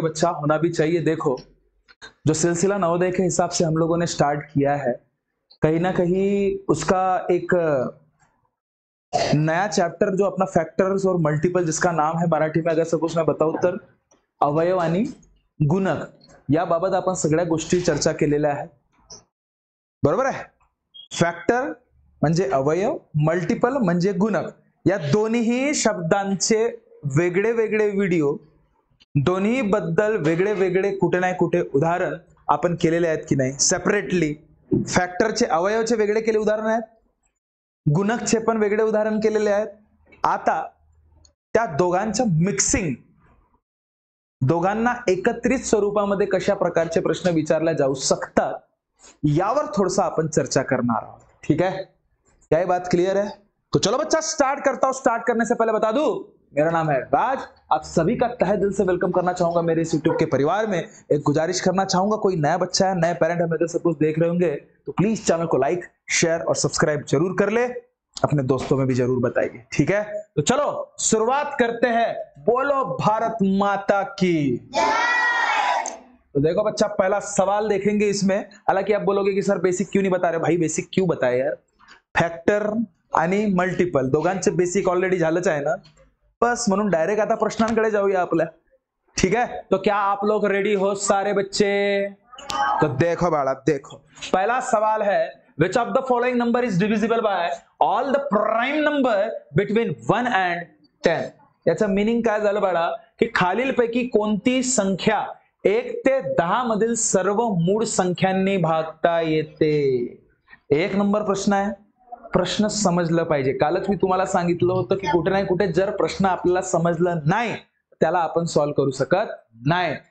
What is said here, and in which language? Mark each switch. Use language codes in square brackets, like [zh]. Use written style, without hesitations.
[hi] बच्चा होना भी चाहिए। देखो, जो सिलसिला नवोदय के हिसाब से हम लोगों ने स्टार्ट किया है, कहीं ना कहीं उसका एक नया चैप्टर जो अपना फैक्टर्स और मल्टीपल, जिसका नाम है मराठी में अगर सपोज मैं बताऊ [mr] तर अवयव आणि गुणक, याबाबत आपण सगळ्या गोष्टी चर्चा केलेल्या आहे, बरोबर आहे? फॅक्टर म्हणजे अवयव, मल्टिपल म्हणजे गुणक, या दोन्ही शब्दांचे वेगळे वेगळे व्हिडिओ, दोन्ही बद्दल वेगळे वेगळे कुठे ना कुठे उदाहरण आपण केलेले आहेत की नाही सेपरेटली. फॅक्टरचे अवयवचे वेगळे केले उदाहरण आहेत, गुणकचे पण वेगळे उदाहरण केलेले आहेत. आता त्या दोघांचं मिक्सिंग, दोघांना एकत्रित स्वरूपामध्ये कशा प्रकारचे प्रश्न विचारले जाऊ शकतात यावर थोड़ा आपण चर्चा करणार आहोत. [hi] ठीक है, क्या ये बात क्लियर है? तो चलो बच्चा स्टार्ट करता हूं. स्टार्ट करने से पहले बता दूं, मेरा नाम है राज. आप सभी का तहे दिल से वेलकम करना चाहूंगा मेरे इस यूट्यूब के परिवार में. एक गुजारिश करना चाहूंगा, कोई नया बच्चा है, नए पेरेंट हमें सपोज देख रहे होंगे तो प्लीज चैनल को लाइक, शेयर और सब्सक्राइब जरूर कर ले, अपने दोस्तों में भी जरूर बताइए. ठीक है, तो चलो शुरुआत करते हैं. बोलो भारत माता की. तो देखो बच्चा, पहला सवाल देखेंगे इसमें. हालांकि आप बोलोगे कि सर बेसिक क्यों नहीं बता रहे. भाई बेसिक क्यों बताए यार, [mr] फॅक्टर आणि मल्टिपल दोघांचे बेसिक ऑलरेडी झालंच आहे ना, बस म्हणून डायरेक्ट आता प्रश्नांकडे जाऊया आपल्या. [hi] ठीक है, तो क्या आप लोग रेडी हो सारे बच्चे? तो देखो बाळा, देखो पहला सवाल है, [en] which of the following number is divisible by all the prime number between 1 and 10? [mr] याचं मीनिंग काय झालं बाळा, की खालीलपैकी कोणती संख्या 1 ते 10 मधील सर्व मूळ संख्यांनी भागता येते? एक नंबर प्रश्न आहे. प्रश्न समजलं पाहिजे. कालच मी तुम्हाला सांगितलं होतं की कुठे ना कुठे जर प्रश्न आपल्याला समजलं नाही त्याला आपण सॉल्व्ह करू शकत नाही.